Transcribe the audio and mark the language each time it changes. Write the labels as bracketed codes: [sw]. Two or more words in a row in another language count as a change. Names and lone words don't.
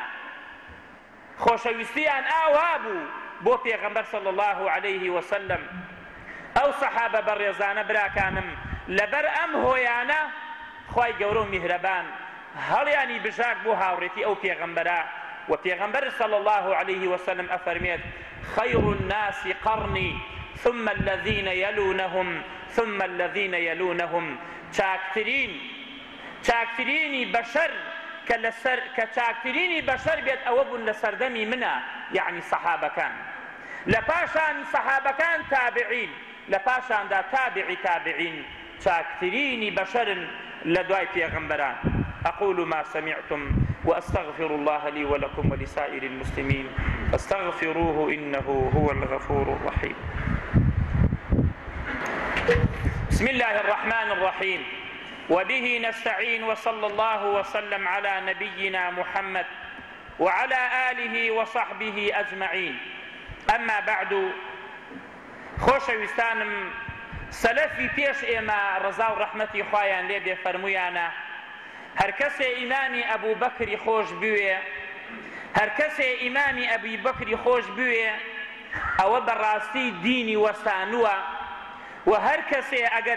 [ckb] خۆشەویستیان ئاوا بوو بۆ پێغەمبەر [ar] صلی الله عليه وسلم. [ckb] ئەو سەحابە بەڕێزانە براکانم لەبەر ئەم هۆیانە خوای گەورە و میهرەبان هەڵیانی بژارد بۆ هاوڕێتی ئەو پێغەمبەرە و پێغەمبەر [ar] صلی الله عليه وسلم [ckb] ئەفەرمێت [ar] خەیر الناس قەڕنی ثم الذين يلونهم ثم الذين يلونهم. [ckb] چاکترینی بەشەر کە چاکترینی بەشەر بێت ئەوە بوون لە سەردەمی منە یعنی سەحابەکان. لە پاشان سەحابەکان تابعین لە پاشاندا تابعی تابعین چاکترینی بەشەرن لە دوای پێغەمبەران. [ar] أقول ما سمعتم وأستغفر الله لي ولكم ولسائر المسلمين فاستغفروه إنه هو الغفور الرحيم. بسم الله الرحمن الرحيم وبه نستعين وصلى الله وسلم على نبينا محمد وعلى آله وصحبه أجمعين. أما بعد [ckb] خۆشەویستانم سەلەفی پێش ئێمە ڕەزا و ڕەحمەتی خوایان لێ بێ فەرموویانە هەر کەسێ ئیمامی ئەبوو بەکری خۆش بوێ هەر کەسێ ئیمامی ئەبوی بەکری خۆش بوێ ئەوە بەڕاستی دینی وەسانووە و هەر کەسێ ئەگەر